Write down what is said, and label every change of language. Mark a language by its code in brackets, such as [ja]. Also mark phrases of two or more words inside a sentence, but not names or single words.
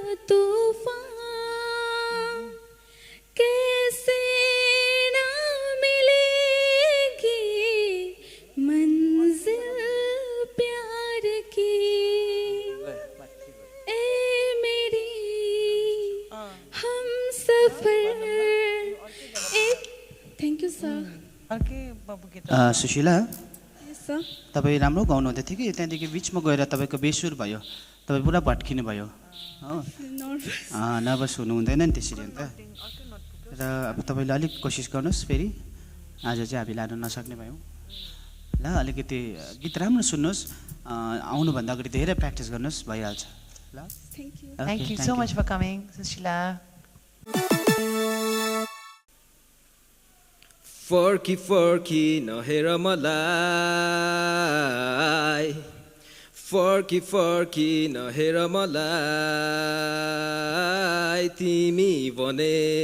[hi] तूफान, कैसे न मिलेगी मंजिल प्यार की। ए मेरी हम सफर एक। [en] thank you sir. [ne] अर्कै बाबु गीत। सुशीला, सर तपाईँ राम्रो गाउनुहुँदै थियो कि त्यहाँदेखि बिचमा गएर तपाईँको बेसुर भयो, तपाईँ पुरा भट्किनु भयो हो। नर्भस हुनु हुँदैन नि त्यसरी अन्त। र अब तपाईँले अलिक कोसिस गर्नुहोस् फेरि, आज चाहिँ हामी लानु नसक्ने भयौँ ल। अलिकति गीत राम्रो सुन्नुहोस्, आउनुभन्दा अगाडि धेरै प्र्याक्टिस गर्नुहोस्, भइहाल्छ ल। [en] Thank you so much for coming, Sushila. [ne] फर्की फर्की नहेर मलाई, फर्की फर्की नहेर मलाई, तिमी भने